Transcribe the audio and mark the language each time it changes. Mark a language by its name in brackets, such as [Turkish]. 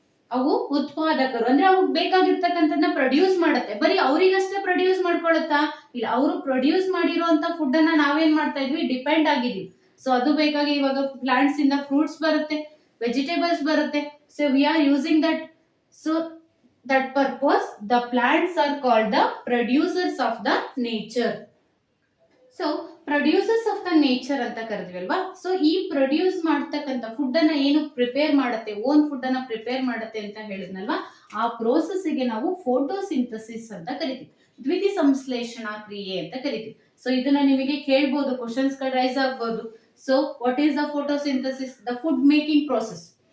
[Kannada] ಅವು ಉತ್ಪಾದಕರು ಅಂದ್ರೆ ಅವ್ರಿಗೆ ಬೇಕಾಗಿರ್ತಕ್ಕಂಥದ್ದನ್ನ ಪ್ರೊಡ್ಯೂಸ್ ಮಾಡುತ್ತೆ. ಬರೀ ಅವರಿಗಷ್ಟೇ ಪ್ರೊಡ್ಯೂಸ್ ಮಾಡ್ಕೊಳುತ್ತಾ ಇಲ್ಲ, ಅವರು ಪ್ರೊಡ್ಯೂಸ್ ಮಾಡಿರುವಂತ ಫುಡ್ ಅನ್ನ ನಾವೇನ್ ಮಾಡ್ತಾ ಇದ್ವಿ, ಡಿಪೆಂಡ್ ಆಗಿದೀವಿ. ಸೊ ಅದು ಬೇಕಾಗಿ ಇವಾಗ ಪ್ಲಾಂಟ್ಸ್ ಇಂದ ಫ್ರೂಟ್ಸ್ ಬರುತ್ತೆ, ವೆಜಿಟೇಬಲ್ಸ್ ಬರುತ್ತೆ. [English] So we are using that. So that purpose the plants are called the producers of the nature. So producers of the nature [Kannada] ಅಂತ ಕರೆದ್ವಲ್ವಾ. ಸೊ ಈ ಪ್ರೊಡ್ಯೂಸ್ ಮಾಡ್ತಕ್ಕಂಥ ಫುಡ್ ಅನ್ನ ಏನು ಪ್ರಿಪೇರ್ ಮಾಡುತ್ತೆ, ಓನ್ ಫುಡ್ ಅನ್ನ ಪ್ರಿಪೇರ್ ಮಾಡುತ್ತೆ ಅಂತ ಹೇಳಿದ್ನಲ್ವಾ, ಆ ಪ್ರೋಸೆಸ್ ಗೆ ನಾವು ಫೋಟೋಸಿಂಥಸಿಸ್ ಅಂತ ಕರಿತೀವಿ. ದ್ವಿತೀಯ ಸಂಶ್ಲೇಷಣಾ ಕ್ರಿಯೆ ಅಂತ ಕರಿತೀವಿ. ಸೊ ಇದನ್ನ ನಿಮಗೆ ಕೇಳ್ಬೋದು, ಕ್ವಶನ್ಸ್ ಗಳು ರೈಸ್ ಆಗ್ಬೋದು. [English] So what is the photosynthesis? The food making process.